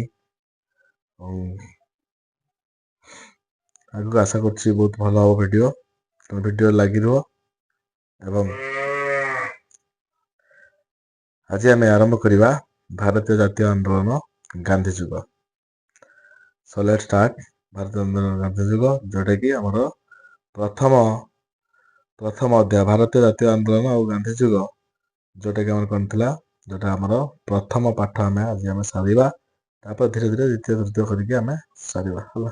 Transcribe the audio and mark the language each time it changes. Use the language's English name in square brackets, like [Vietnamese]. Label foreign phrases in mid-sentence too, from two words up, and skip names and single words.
[Odia] ଆଉ ଆଗକୁ ଆଶା କରୁଛି ବହୁତ ଭଲ ହବ ଭିଡିଓ। ତମ ଭିଡିଓ ଲାଗି ରୁହ ଏବଂ ଆଜି ଆମେ ଆରମ୍ଭ କରିବା ଭାରତୀୟ ଜାତୀୟ ଆନ୍ଦୋଳନ, ଗାନ୍ଧୀ ଯୁଗ। [English] So let's start [Odia] ଭାରତୀୟ ଆନ୍ଦୋଳନ, ଗାନ୍ଧୀ ଯୁଗ, ଯୋଉଟା କି ଆମର ପ୍ରଥମ ଅଧ୍ୟାୟ ଭାରତୀୟ ଜାତୀୟ ଆନ୍ଦୋଳନ ଆଉ ଗାନ୍ଧୀ ଯୁଗ, ଯୋଉଟା କି ଆମର କଣ ଥିଲା, ଯୋଉଟା ଆମର ପ୍ରଥମ ପାଠ ଆଜି ଆମେ ସାରିବା। ତାପରେ ଧୀରେ ଧୀରେ ଦ୍ୱିତୀୟ ତୃତୀୟ କରିକି ଆମେ ସାରିବା ହେଲା।